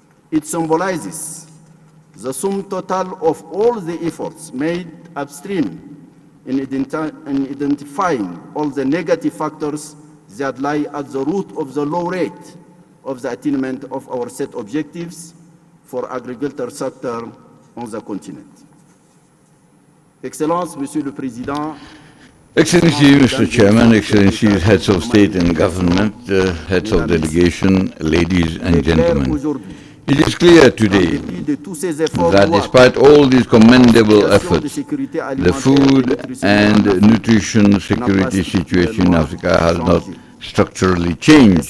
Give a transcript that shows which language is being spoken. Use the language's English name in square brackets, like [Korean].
[English] It symbolizes the sum total of all the efforts made upstream in identifying all the negative factors that lie at the root of the low rate of the attainment of our set objectives for agriculture sector on the continent. [French] Excellence, Monsieur le Président, [English] Excellency, Mr. Chairman, Excellencies, heads of state and government, heads of delegation, ladies and gentlemen. It is clear today that despite all these commendable efforts, the food and nutrition security situation in Africa has not structurally changed.